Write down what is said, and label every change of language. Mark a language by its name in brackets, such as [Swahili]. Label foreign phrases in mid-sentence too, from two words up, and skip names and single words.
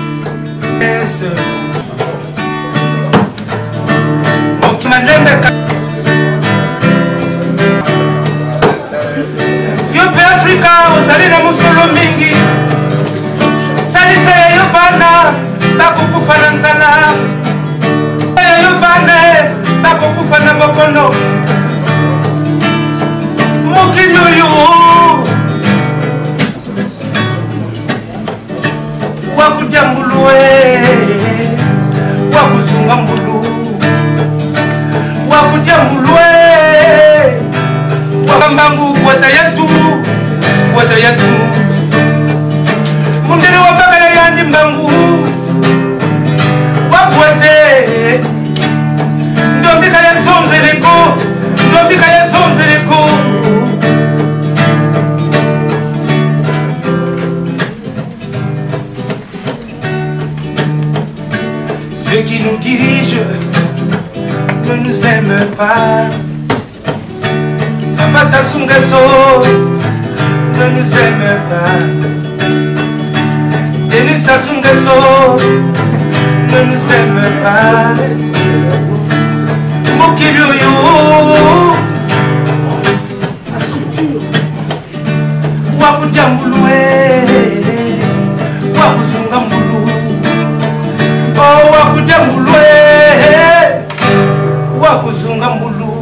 [Lingala] Yope Afrika ozali na musolo mingi salisa ya yo bana bakokufa na nzala ya yo bana bakokufa na bokono mokili oyo wakutya mbulu [Kongo] wakuzunga mbulu wakutya mbulu wakambambu wata yatu mundele wapaka ya yandi mbangu wakwete ndombika ya zonzeleko ndombika ya zonzeleko [French] ceux qui nous dirigent ne nous aiment pas. Papa Sassou Nguesso ne nous aime pas. Denis Sassou Nguesso ne nous aime pas. [Kongo] Mokili oyo wakutya mbulu wakuzunga mbulu wakutya mbulu wakuzunga mbulu.